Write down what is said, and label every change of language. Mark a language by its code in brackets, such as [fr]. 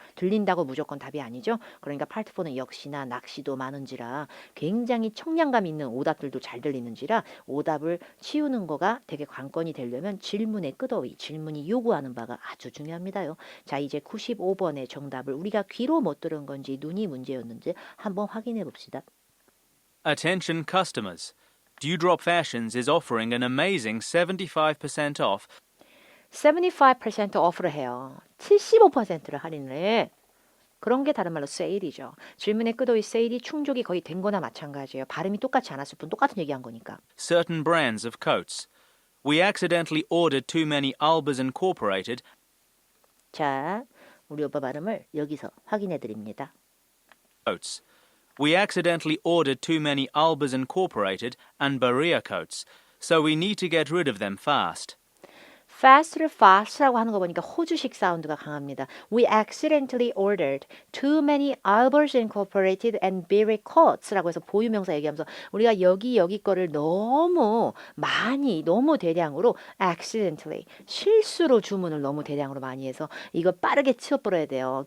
[ko] 들린다고 무조건 답이 아니죠. 그러니까 파트 4는 역시나 낚시도 많은지라 굉장히 청량감 있는 오답들도 잘 들리는지라 오답을 치우는 거가 되게 관건이 되려면 질문의 끄더위, 질문이 요구하는 바가 아주 중요합니다요. 자 이제 95번의 정답을 우리가 귀로 못 들은 건지 눈이 문제였는지 한번 확인해 봅시다. [en] Attention customers. Dewdrop Fashions is offering an amazing 75% off 75% off [ko] 를 해요. 75%를 할인을 해. 그런 게 다른 말로 세일이죠. 질문의 끄더위 세일이 충족이 거의 된 거나 마찬가지예요. 발음이 똑같지 않았을 뿐 똑같은 얘기한 거니까. [en] certain brands of coats. We accidentally ordered too many Albers Incorporated [ko] 자, 우리 오빠 발음을 여기서 확인해 드립니다. [en] coats. We accidentally ordered too many Albers Incorporated and Berea coats, so we need to get rid of them fast. [ko] fast를 fast라고 하는 거 보니까 호주식 사운드가 강합니다. [en] We accidentally ordered too many Albers Incorporated and Berea coats [ko] 라고 해서 보유명사 얘기하면서 우리가 여기 거를 너무 많이 너무 대량으로 accidentally 실수로 주문을 너무 대량으로 많이 해서 이거 빠르게 치워버려야 돼요.